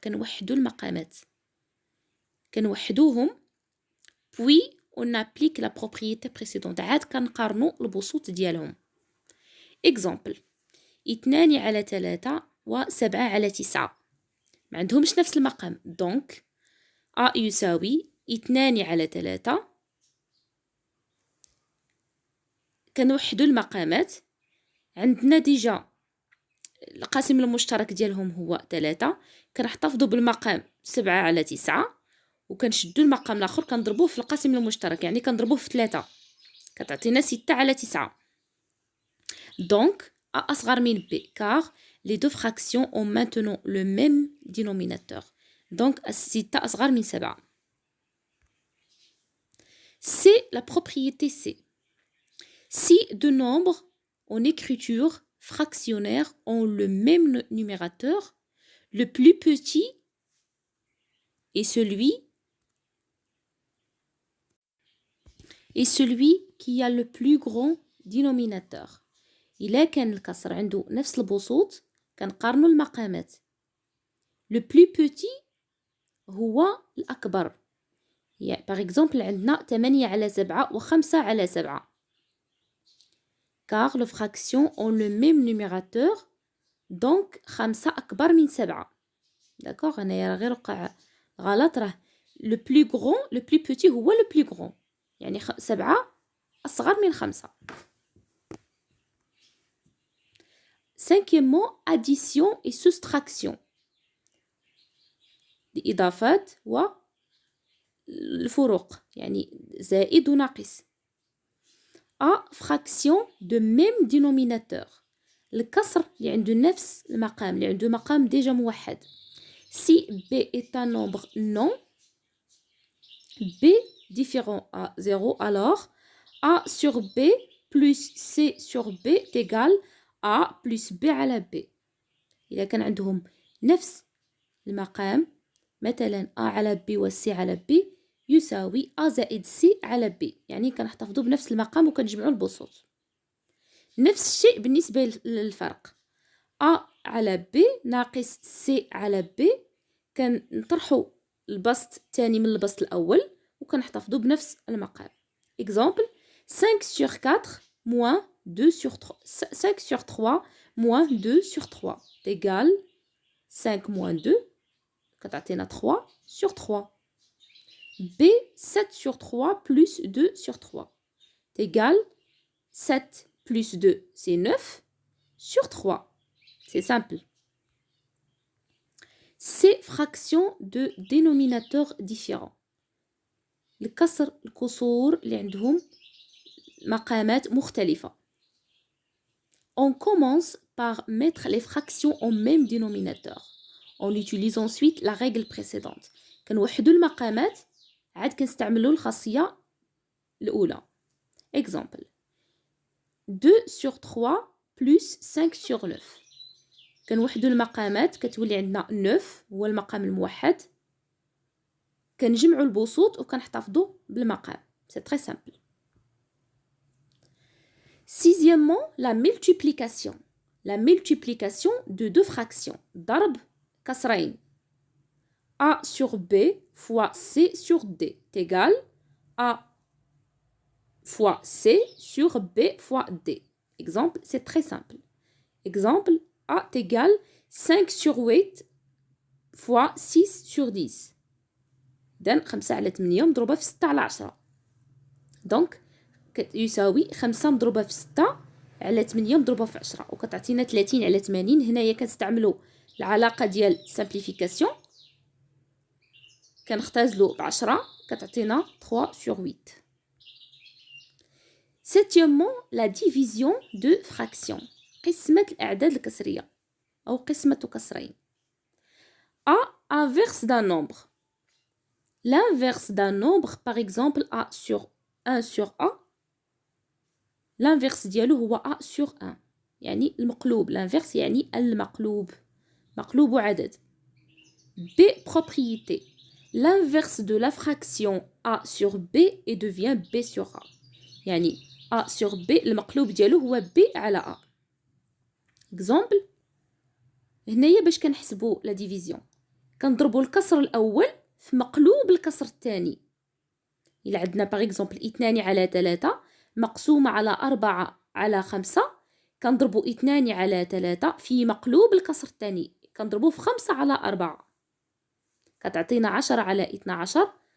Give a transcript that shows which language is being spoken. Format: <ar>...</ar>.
<ar>كنوحدوا المقامات. كنوحدوهم</ar> <fr>puis on applique la propriété précédente.</fr> <ar>عاد كنقارنوا البسوط ديالهم. Exemple 2 على 3 و7 على 9 ما عندهمش نفس المقام. donc A يساوي 2 على 3. كنوحدوا المقامات. عندنا ديجا القاسم المشترك ديالهم هو 3. كنحتفظوا بالمقام 7 على 9 وكنشدوا المقام الاخر كنضربوه في القاسم المشترك، يعني كنضربوه في 3 كتعطينا 6 على 9.</ar> <fr>donc A</fr> <ar>أصغر من</ar> <fr>B car les deux fractions ont maintenant le même dénominateur.</fr> <ar>donc 6 أصغر من 7.</ar> <fr>C'est la propriété C. Si deux nombres en écriture fractionnaire ont le même numérateur, le plus petit est celui qui a le plus grand dénominateur.</fr> <ar>إلا كان الكسر عنده نفس البسوط كنقارنوا المقامات.</ar> <fr>le plus petit</fr> <ar>هو الأكبر. يعني</ar> <fr>par exemple</fr> <ar>عندنا 8 على 7 و 5 على 7.</ar> <fr>car les fractions ont le même numérateur, donc 5</fr> <ar>أكبر من</ar> <fr>7. d'accord.</fr> <ar>أنا غير وقع غلط، راه</ar> <fr>le plus grand le plus petit</fr> <ar>هو</ar> <fr>le plus grand،</fr> <ar>يعني 7 أصغر من 5.</ar> <fr>cinquièmement addition et soustraction.</fr> <ar>الإضافات والفروق، يعني زائد وناقص.</ar> <fr>A fraction de même dénominateur.</fr> <ar>الكسر اللي عنده نفس المقام، اللي عنده مقام ديجا موحد.</ar> <fr>Si B est un nombre non B différent à 0, alors A sur B plus C sur B est égal A plus B على B.</fr> <ar>إذا كان عندهم نفس المقام، مثلا A على B و C على B يساوي A زائد C على B، يعني كنحتفظوا بنفس المقام وكنجمعوا البسوط. نفس الشيء بالنسبة للفرق A على B ناقص C على B، كنطرحوا البسط الثاني من البسط الأول وكنحتفظوا بنفس المقام.</ar> <fr>Exemple 5 sur 4 moins 2 sur 3 5 sur 3 moins 2 sur 3 égale 5 moins 2</fr> <ar>كتعطينا</ar> <fr>3 sur 3. B 7 sur 3 plus 2 sur 3 égale 7 plus 2 c'est 9 sur 3. C'est simple. Ces fractions de dénominateurs différents.</fr> <ar>الكسور اللي عندهم مقامات مختلفة.</ar> <fr>On commence par mettre les fractions au même dénominateur. On utilise ensuite la règle précédente.</fr> <ar>كنوحدوا المقامات عاد كنستعملوا الخاصية الأولى.</ar> <fr>Exemple 2 sur 3 plus 5 sur 9.</fr> <ar>كنوحدوا المقامات كتولي عندنا 9 هو المقام الموحد، كنجمعوا البسوط وكنحتفظوا بالمقام.</ar> <fr>C'est très simple. Sixièmement, la multiplication. La multiplication de deux fractions.</fr> <ar>ضرب كسرين.</ar> <fr>A sur B fois C sur D est égal A fois C sur B fois D. Exemple, c'est très simple. Exemple, A est égal 5 sur 8 fois 6 sur 10.</fr> <ar>إذن 5 على 8 مضروبة في 6 على 10. دونك يساوي 5 مضروبة في 6 على 8 مضروبة في 10 وكتعطينا 30 على 80. هنايا كنستعملوا العلاقة ديال simplification كنختازلو ب10 كتعطينا</ar> <fr>3 sur 8. Septièmement, la division de fraction.</fr> <ar>قسمة الأعداد الكسرية أو قسمة كسرين.</ar> <fr>A inverse d'un nombre. L'inverse d'un nombre, par exemple A sur 1 sur A. L'inverse ديالو هو A sur 1.</fr> <ar>يعني المقلوب. L'inverse يعني المقلوب. مقلوب عدد. B propriété.</ar> <fr>L'inverse de la fraction A sur B et devient B sur A.</fr> <ar>يعني A sur B المقلوب ديالو هو B على A.</ar> <fr>Exemple.</fr> <ar>هنايا باش كنحسبوا لا ديفيزيون كنضربوا الكسر الاول في مقلوب الكسر الثاني. الا عندنا باغ اكزومبل 2 على 3 مقسومه على 4 على 5 كنضربوا 2 على 3 في مقلوب الكسر الثاني كنضربوه في 5 على 4 كتعطينا 10 على 12.</ar>